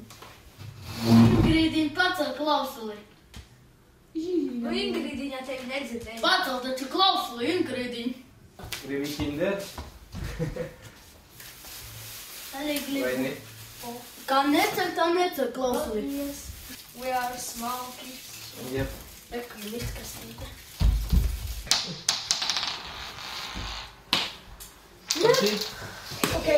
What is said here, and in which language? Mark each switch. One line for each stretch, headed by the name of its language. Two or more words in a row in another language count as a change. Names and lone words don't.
Latvian: Ingrīdiņ, pacel klausuli! Nu Ingrīdiņā tevi nedzirdēja. Pacel taču klausuli, Ingrīdiņ! Gribi kinder? Arī Vai ne? gribu. Kā neceļ, tā neceļ klausuli.
English: We are small kids. Yep.
Latvian: Reku, mitkastīte. Ok.